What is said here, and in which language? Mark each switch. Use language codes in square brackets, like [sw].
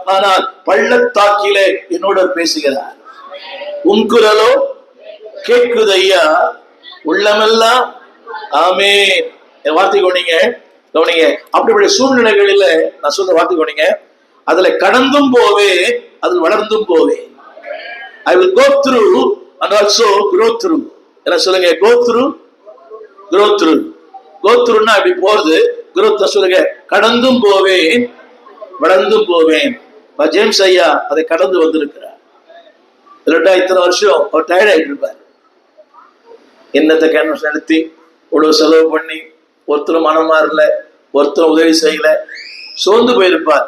[ta] ஆனால் பள்ளத்தாக்கிலே என்னோட பேசுகிறார். உன் குரலோ கேட்குதையா உள்ளமெல்லாம். ஆமென். என் வார்த்தை கவனிங்க. அப்படிப்பட்ட சூழ்நிலைகளில நான் சொல்ற வார்த்தை கவனிங்க. அதுல கடந்தும் போவே, அதில் வளர்ந்தும் போவே. [en] I will go through and also grow through. [ta] என்ன சொல்லுங்க? [en] go through, grow through. [ta] go throughனா அப்படி போறது, growth சொல்லுங்க. கடந்தும் போவேன், வளர்ந்தும் போவேன். ஜேம்ஸ் ஐயா அதை கடந்து வந்திருக்கிறார். இல்லட்டா இத்தனை வருஷம் அவர் டயர்ட் ஆயிட்டு இருப்பார். என்னத்தை கேன்வஸ் நடத்தி இவ்வளவு செலவு பண்ணி ஒருத்தரும் மனம் மாறல, ஒருத்தரும் உதவி செய்யல, சோர்ந்து போயிருப்பார்.